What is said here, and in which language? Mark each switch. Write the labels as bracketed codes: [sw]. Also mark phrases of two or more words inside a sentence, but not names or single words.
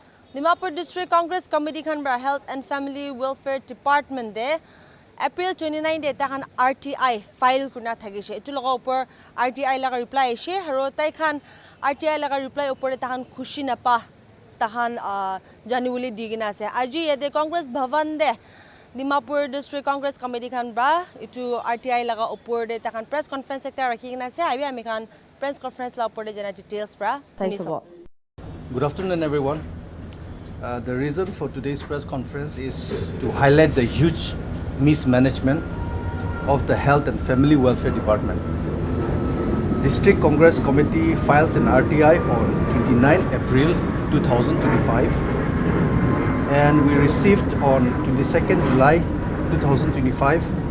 [nag] Dimapur District Congress Committee khan bra Health and Family Welfare Department de April 29 de takan RTI file kuna thagise etu loga upor RTI laga reply she haro tai khan RTI laga reply upor takan khushi na pa tahan january digina ase aji yede Congress Bhavan de Dimapur District Congress Committee khan bra etu RTI laga upor de takan [en] press conference [nag] ekta rakhina ase abi ami khan [en] press conference [nag] la upor de jana details bra [en] Good afternoon everyone. The reason for today's press conference is to highlight the huge mismanagement of the Health and Family Welfare Department. District Congress Committee filed an RTI on 29 April 2025 and we received on 22nd July 2025.